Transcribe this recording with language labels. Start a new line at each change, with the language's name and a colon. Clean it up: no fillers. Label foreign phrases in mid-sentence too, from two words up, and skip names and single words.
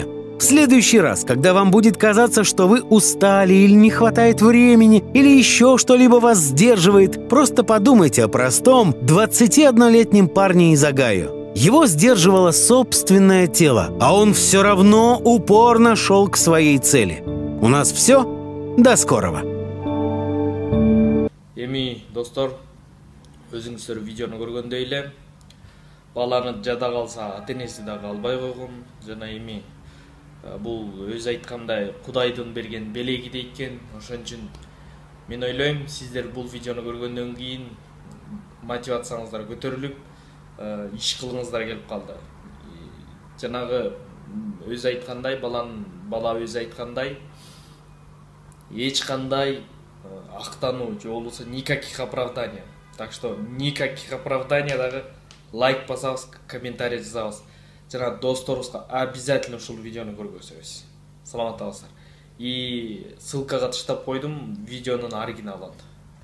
Russian: В следующий раз, когда вам будет казаться, что вы устали или не хватает времени, или еще что-либо вас сдерживает, просто подумайте о простом 21-летнем парне из Огайо. Его сдерживало собственное тело, а он все равно упорно шел к своей цели. У нас все. До скорого.
Kyrgyz: Эми, достор, өзүңүздөр видеону көргөндөй эле баланы жада калса ата-энеси да калбай койгон жана эми бул өзү айткандай Кудайдын берген белеги дейт экен. Ошон үчүн мен ойлойм, сиздер бул видеону көргөндөн кийин мотивацияңыздар көтөрүлүп, иш кылгыңыздар келип калды. Жанагы өзү айткандай, бала өзү айткандай, эч кандай актануу же болбосо
Russian: никаких оправданий. Так что никаких оправданий
Kyrgyz: дагы лайк басабыз, комментарий жазабыз. Жана досторубузга обязательно ушул видеону көргөзөбүз. Саламат болуңуздар. И ссылкага таштап койдум видеонун оригиналын.